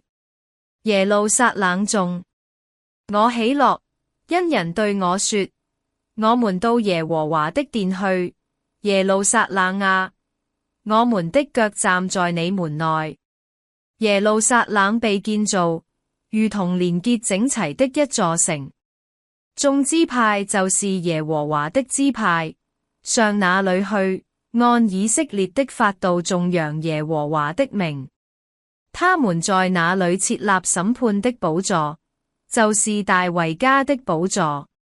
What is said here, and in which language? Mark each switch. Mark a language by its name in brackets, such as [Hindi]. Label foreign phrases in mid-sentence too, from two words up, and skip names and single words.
[Chinese] 耶路撒冷眾，我喜樂，因人對我說：我們到耶和華的殿去。耶路撒冷啊，我們的腳站在你門內。耶路撒冷被建造，如同連結整齊的一座城。眾支派就是耶和華的支派，上那裏去，按以色列的法度頌揚耶和華的名。他們在那裏設立審判的寶座，就是大衛家的寶座。